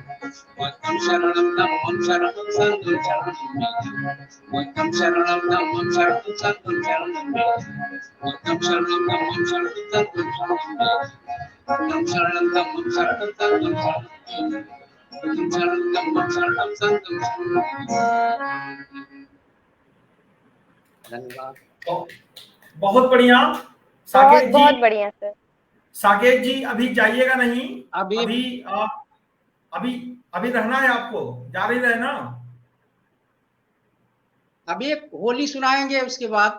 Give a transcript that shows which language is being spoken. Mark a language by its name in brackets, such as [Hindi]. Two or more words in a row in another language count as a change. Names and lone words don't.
[Pali] बुद्धं शरणं धम्मं शरणं संघं शरणं [Hindi] मे जाय। [Pali] बुद्धं शरणं धम्मं शरणं संघं शरणं [Hindi] मे जाय। [Pali] बुद्धं शरणं धम्मं शरणं संघं शरणं [Hindi] मे जाय। [Pali] बुद्धं शरणं धम्मं शरणं संघं शरणं [Hindi] मे जाय। [Pali] बुद्धं शरणं धम्मं शरणं संघं शरणं [Hindi] मे जाय। धन्यवाद। बहुत बढ़िया बहुत साकेत बहुत जी। बढ़िया सर। साकेत जी अभी जाइएगा नहीं, अभी अभी अभी रहना है आपको, जा रही रहना। अभी एक होली सुनाएंगे उसके बाद।